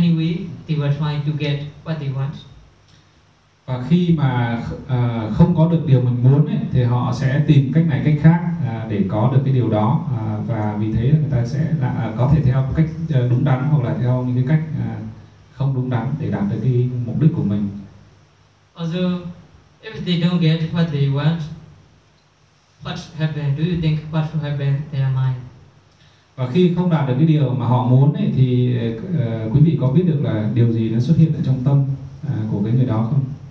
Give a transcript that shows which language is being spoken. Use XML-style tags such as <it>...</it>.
<en>Anyway, they will try to get what they want.</en> <vi>Và khi mà không có được điều mình muốn ấy, thì họ sẽ tìm cách này cách khác để có được cái điều đó. Và vì thế người ta sẽ có thể theo cách đúng đắn hoặc là theo những cái cách không đúng đắn để đạt được cái mục đích của mình.</vi> <en>Also, if they don't get what they want, what happened? Do you think what will happen to their mind?</en> <vi>Và khi không đạt được cái điều mà họ muốn ấy, thì quý vị có biết được là điều gì nó xuất hiện ở trong tâm của cái người đó không?</vi>